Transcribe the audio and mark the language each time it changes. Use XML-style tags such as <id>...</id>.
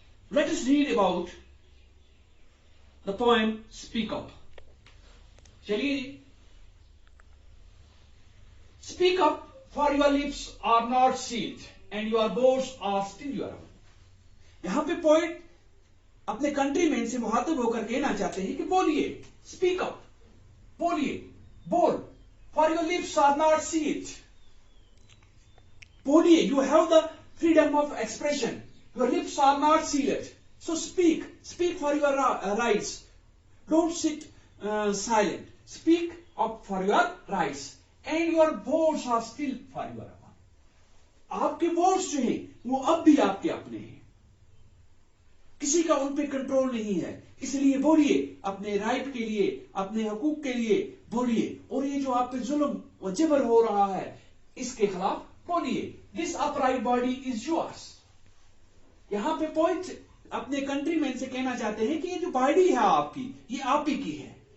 <en>Let us read about the poem Speak Up.</en> <hi>Chaliye.</hi> <en>Speak up, for your lips are not sealed and your words are still your own.</en> <hi>यहाँ पे poet अपने countryman से मुखातब होकर कहना चाहते हैं कि बोलिए,</hi> <en>speak up,</en> <hi>बोलिए, बोल,</hi> <en>for your lips are not sealed. बोलिए, you have the freedom of expression. Your lips are not sealed. So speak for your rights. Don't sit silent. Speak up for your rights. And your words are still for your own.</en> <hi>आपके words जो हैं, वो अब भी आपके अपने हैं. किसी का उन पे कंट्रोल नहीं है. इसलिए बोलिए, अपने राइट के लिए, अपने हकूक के लिए बोलिए. और ये जो आप पे जुल्म व जबर हो रहा है, इसके खिलाफ बोलिए.</hi> <en>This upright body is yours.</en> <hi>यहाँ पे पॉइंट अपने कंट्रीमैन से कहना चाहते हैं कि ये जो बॉडी है आपकी, ये आप ही की है.</hi>